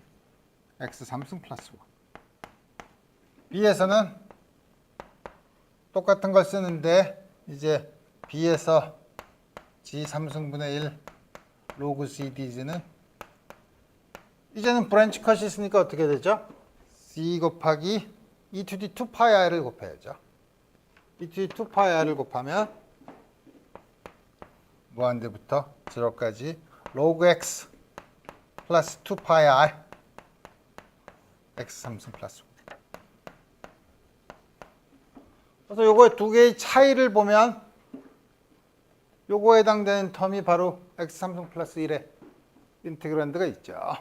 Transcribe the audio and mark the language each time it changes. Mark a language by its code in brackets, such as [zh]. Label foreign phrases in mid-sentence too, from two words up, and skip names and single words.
[ko] X 3승 플러스 1 B에서는 똑같은 걸 쓰는데 이제 B에서 G 3승분의 1 로그 C dz는 이제는 브랜치 컷이 있으니까 어떻게 되죠? C 곱하기 [en] e to the [ko] 2파이 i를 곱해야죠. [en] e to the [ko] 2파이 i를 곱하면 무한대부터 제로까지 로그 x 플러스 2파이 i x 3승 플러스 1. 그래서 요거의 두 개의 차이를 보면 요거에 해당되는 텀이 바로 x 3승 플러스 1의 인테그란드가 있죠.